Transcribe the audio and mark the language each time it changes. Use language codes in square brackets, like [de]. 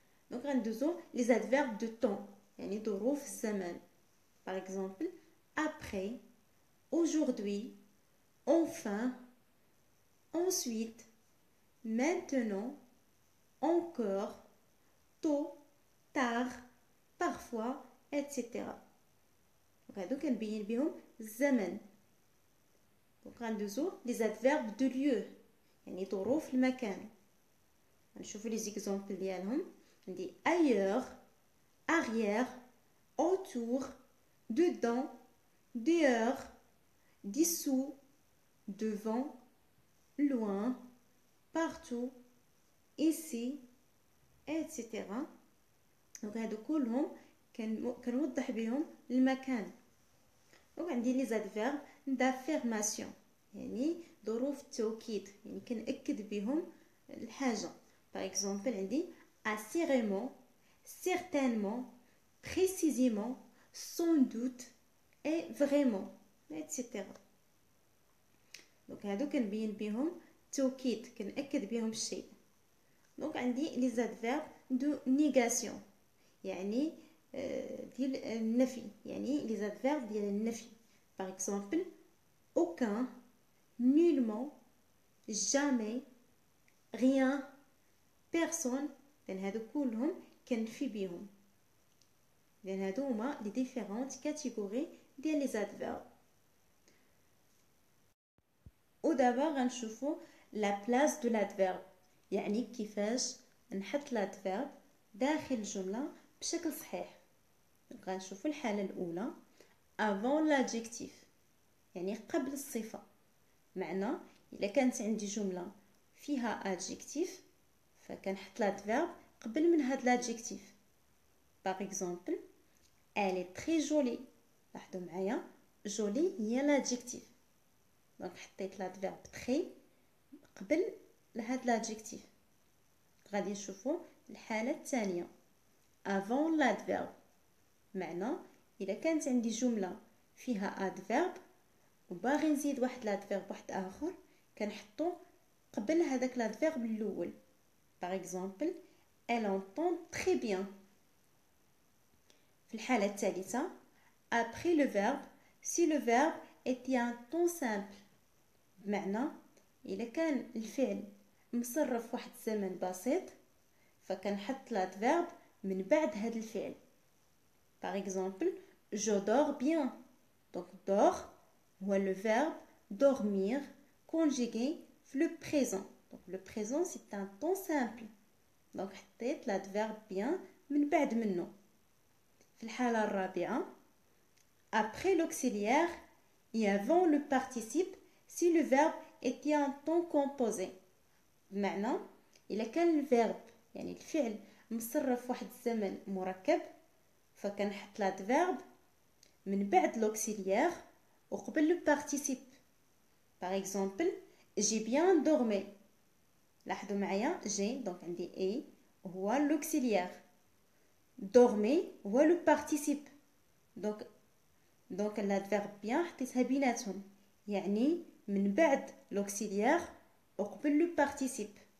[ar] دونك غندوزو [fr] les adverbes de temps [ar] يعني ظروف الزمان. [fr] par exemple après, aujourd'hui, enfin, ensuite, maintenant, encore, tôt, tard, parfois, etc. [ar] دونك هادو كنبين بهم الزمن. دونك غندوزو [fr] les adverbes de lieu [ar] يعني ظروف المكان. غنشوفو لي زيكزامبل ديالهم. [fr] عندي ailleurs, arrière, autour, dedans, dehors, dessous, devant, loin, partout, ici, etc. [ar] دونك هادو كلهم كنوضح بهم المكان. دونك عندي لي زادفيرب دافيرماسيون يعني ظروف التوكيد يعني كنأكد بهم الحاجة. [fr] par exemple عندي assurément, certainement, précisément, sans doute et vraiment, etc. [ar] دونك هادو كنبين بهم التوكيد كنأكد بهم الشيء. دونك عندي لي زادفيرب دو نيغاسيون يعني ديال النفي يعني لي زادفيرب ديال النفي. [fr] par exemple aucun, nullement, jamais, rien, personne. [ar] لأن هادو كلهم كنفي بهم لأن هادو هما لي ديفيرونت كاتيجوري ديال لي زادفيرب. ودابا غنشوفو لا بلاس دو لادفيرب يعني كيفاش نحط لادفيرب داخل الجملة بشكل صحيح. غنشوفو الحالة الأولى [fr] avant l'adjectif [ar] يعني قبل الصفة. معنى إلا كانت عندي جملة فيها adjectif فكنحط l'adverbe قبل من هاد l'adjectif. [fr] par exemple elle est très jolie. [ar] لاحظوا معايا jolie هي l'adjectif دونك حطيت l'adverbe très قبل لهاد l'adjectif. غادي نشوفوا الحالة الثانية [fr] avant l'adverbe [ar] معنى إلا كانت عندي جملة فيها adverbe وباغي نزيد واحد l'adverbe واحد آخر كنحطو قبل هذاك l'adverbe الأول. [fr] par exemple elle entend très bien. [ar] في الحالة الثالثة [fr] après le verbe si le verbe était un temps simple [ar] بمعنى إلا كان الفعل مصرف واحد الزمن بسيط فكنحط l'adverbe من بعد هذا الفعل. [fr] par exemple je dors bien. donc dors هو le verbe dormir conjugué le présent. Donc le présent c'est un temps simple. [ar] Donc حطيت l'adverbe bien من بعد منه. في الحالة الرابعة [fr] après l'auxiliaire et avant le participe si le verbe était un temps composé. [ar] بمعنى إذا كان الفيرب يعني الفعل مصرف واحد الزمن مركب فكنحط l'adverbe من بعد l'auxiliaire وقبل le participe. [fr] Par exemple, j'ai bien dormi. [ar] لاحظوا معايا [fr] j'ai donc عندي a هو l'auxiliaire. Dormi هو le participe. Donc l'adverbe bien [ar] حطيتها بيناتهم يعني من بعد [fr] l'auxiliaire وقبل le participe.